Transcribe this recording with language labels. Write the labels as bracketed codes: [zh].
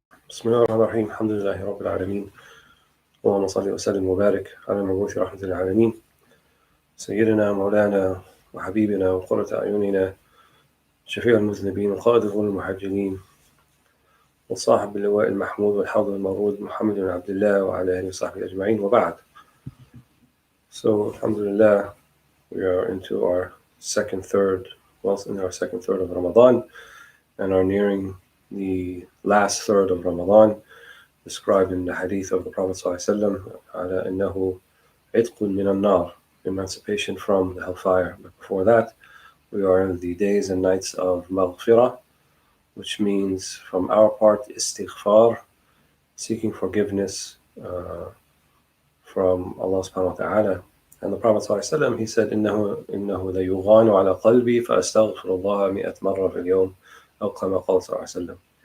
[ar] بسم الله الرحمن الرحيم الحمد لله رب العالمين اللهم صل وسلم وبارك على المبعوث رحمة للعالمين سيدنا مولانا وحبيبنا وقرة أعيننا شفيع المذنبين وقائد الغر المحجلين وصاحب اللواء المحمود والحوض المورود محمد بن عبد الله وعلى آله وصحبه أجمعين وبعد. [en] So alhamdulillah, we are into our second third of Ramadan and are nearing the last third of Ramadan, described in the hadith of the Prophet ﷺ, على إنه عتق من النار, emancipation from the hellfire. But before that, we are in the days and nights of maghfirah, which means from our part istighfar, seeking forgiveness from Allah subhanahu wa ta'ala. [ar] And the Prophet ﷺ, he said, إنه ليغان على قلبي فأستغفر الله 100 مرة في اليوم أو كما قال صلى الله عليه وسلم.